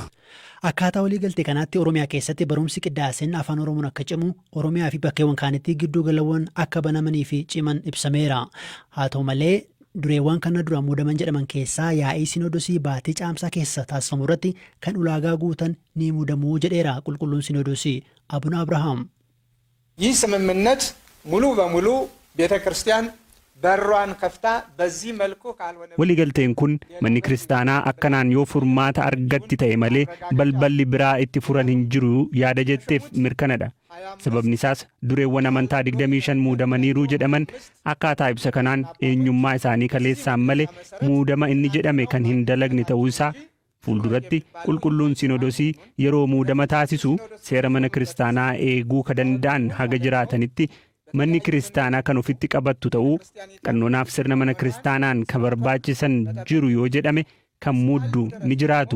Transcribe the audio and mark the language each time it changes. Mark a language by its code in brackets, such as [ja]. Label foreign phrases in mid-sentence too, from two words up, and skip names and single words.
[om] Akkaataa waliigaltee kanaatti Oromiyaa keessatti barumsi qindaaseen afaan Oromoon akka cimu Oromiyaa fi bakkeewwan kaanitti gidduu galawwan akka banamanii fi ciman ibsameera. Haa ta'u malee dureewwan kana dura muudaman jedhaman keessaa yaa'ii Sinoodosii baatii caamsaa keessa taasifamu irratti kan ulaagaa guutan ni muudamuu jedheera qulqulluun Sinoodosii Abuna Abrahaam. [am] ይህ ስምምነት ሙሉ በሙሉ ቤተክርስቲያን በሯን ከፍታ በዚህ መልኩ ካልሆነ [om] waliigalteen kun manni kiristaanaa akkanaan yoo furmaata argatti ta'e malee balballi biraa itti furan hin jiru yaada jetteef mirkanadha. Sababni isaas dureewwan amantaa 25 muudamaniiru jedhaman akkaataa ibsa kanaan eenyummaa isaanii kaleessaan malee muudama inni jedhame kan hin dalagne ta'uu isaa fuulduratti qulqulluun Sinoodosii yeroo muudama taasisu seera mana kiristaanaa eeguu ka danda'an haga jiraatanitti manni kiristaanaa kan ofitti qabattu ta'uu qannoonaaf sirna mana kiristaanaan kan barbaachisan jiru yoo jedhame kan muuddu ni jiraatu.